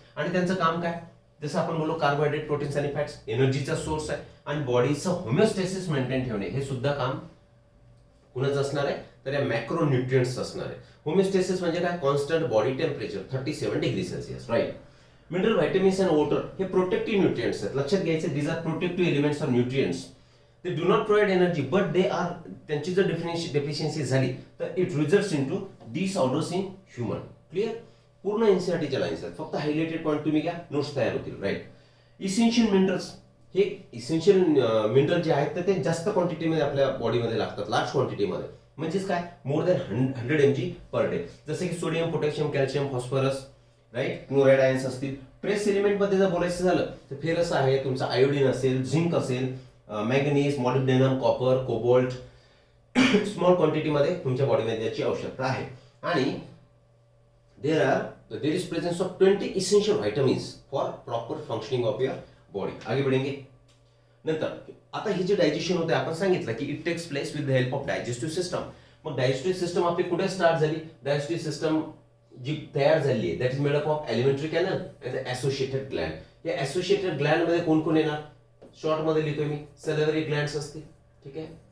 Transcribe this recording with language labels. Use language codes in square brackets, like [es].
[mr] आणि त्यांचं काम काय, जसं आपण बोललो कार्बोहायड्रेट, प्रोटीन्स आणि फॅट्स एनर्जीचा सोर्स आहे, आणि बॉडीचं होमिओस्टेसिस मेंटेन ठेवणे हे सुद्धा काम कुणाचं असणार आहे, तर या मॅक्रोन्यूट्रिएंट्स असणार आहे. होमिओस्टेसिस म्हणजे काय, constant body temperature 37 degree Celsius, right. Mineral, vitamins and water हे प्रोटेक्टिव्ह न्यूट्रिएंट्स आहेत, लक्षात घ्यायचे. [en] These are protective elements or nutrients. They do not provide energy but they are, [mr] त्यांची जर डेफिशियन्सी झाली तर [en] It results in to disorders in human. Clear. [mr] पूर्ण एनसीआरटीच्या lines आहेत, फक्त हायलाइटेड पॉईंट तुम्ही घ्या, नोट्स तयार होतील, राईट. इसेन्शियल मिनरल्स, हे इसेन्शियल मिनरल जे आहेत तर ते जास्त क्वांटिटीमध्ये आपल्या बॉडीमध्ये लागतात, लार्ज क्वांटिटीमध्ये. म्हणजेच काय, [en] More than 100 mg per day. [mr] जसे की sodium, potassium, calcium, phosphorus, right. Chloride ions असतील. ट्रेस एलिमेंट मध्ये जर बोलायचं झालं तर फेरस आहे, तुमचा आयोडीन असेल, झिंक असेल, manganese, molybdenum, copper, cobalt small क्वांटिटीमध्ये तुमच्या बॉडीमध्ये याची आवश्यकता आहे. [en] आणि there is presence of 20 essential vitamins for proper functioning of your body. [hi] आगे बढ़ेंगे. [mr] नंतर आता ही जे डायजेशन होते आपण सांगितलं की [en] It takes place with the help of digestive system. [mr] मग डायजेस्टिव्ह सिस्टम आपली कुठे स्टार्ट झाली, डायजेस्टिव्ह सिस्टम जी तयार झाली आहे [en] That is made up of alimentary canal and the associated gland. [mr] या असोसिएटेड ग्लँड मध्ये कोण कोण येणार, शॉर्ट मध्ये लिहितोय मी, सॅलिव्हरी ग्लँड्स असतील, ठीक आहे.